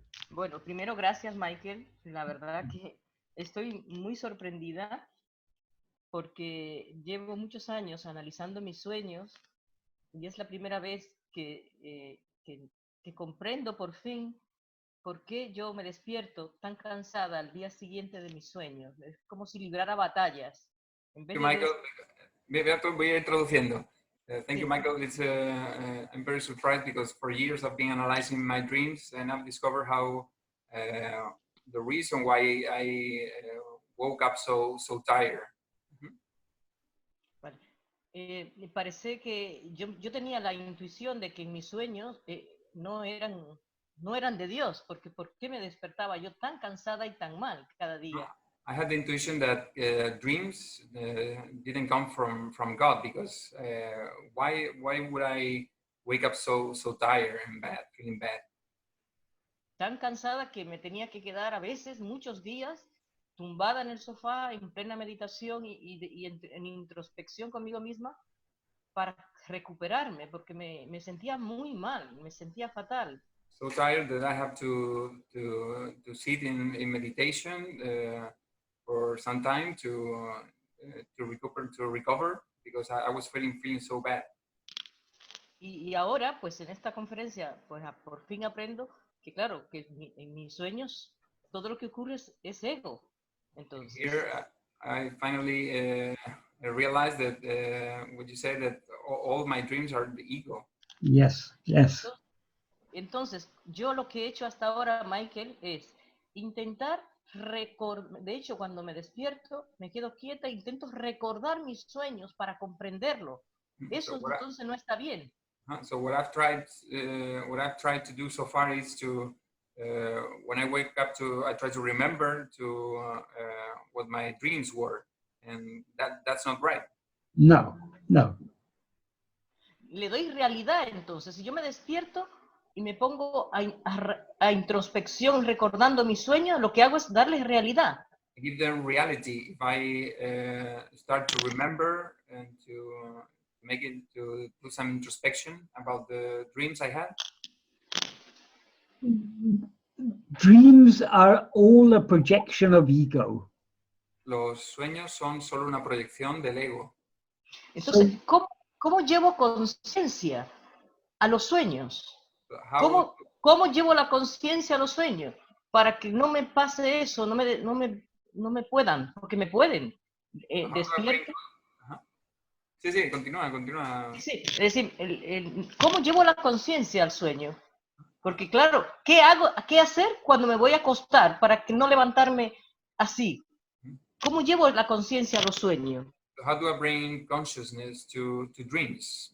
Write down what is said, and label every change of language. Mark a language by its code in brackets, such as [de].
[es] Bueno, primero gracias, Michael. La verdad que estoy muy sorprendida porque llevo muchos años analizando mis sueños y es la primera vez que comprendo por fin ¿por qué yo me despierto tan cansada al día siguiente de mis sueños? Es como si librara batallas. En vez de Michael, voy a ir traduciendo. [en] Thank you, [es] Sí. [en] Michael. I'm very surprised because for years I've been analyzing my dreams and I've discovered how the reason why I woke up so tired. [es] Vale. Me parece que yo tenía la intuición de que mis sueños no eran de Dios, porque ¿por qué me despertaba yo tan cansada y tan mal cada día? [en] I had the intuition that dreams didn't come from God because why would I wake up so tired and bad, feeling bad? [es] Tan cansada que me tenía que quedar a veces, muchos días, tumbada en el sofá, en plena meditación y en introspección conmigo misma para recuperarme, porque me sentía muy mal, me sentía fatal. [en] So tired that I have to sit in meditation for some time to recover because I was feeling so bad. [es] Y ahora, pues en esta conferencia, pues por fin aprendo que claro, que en mis sueños todo lo que ocurre es ego. Entonces, [en] Here I finally realized that what you said, that all my dreams are the ego. Yes, yes. [es] Entonces, yo lo que he hecho hasta ahora, Michael, es intentar recordar. De hecho, cuando me despierto, me quedo quieta e intento recordar mis sueños para comprenderlo. Eso entonces no está bien. [en] So what I've tried to do so far is to when I wake up I try to remember what my dreams were, and that's not right. [es] No, no. Le doy realidad entonces. Si yo me despierto y me pongo a introspección recordando mis sueños, lo que hago es darles realidad. [en] I give them reality. If I start to remember and to make it to do some introspection about the dreams I had. Dreams are all a projection of ego. [es] Los sueños son solo una proyección del ego. Entonces, ¿cómo llevo conciencia a los sueños? ¿Cómo llevo la conciencia a los sueños? Para que no me pase eso, no me puedan, porque me pueden. Despierto. Sí, continúa. Sí, es decir, ¿cómo llevo la conciencia al sueño? Porque claro, ¿qué hacer cuando me voy a acostar para que no levantarme así? ¿Cómo llevo la conciencia a los sueños? [en] So how do I bring consciousness to dreams?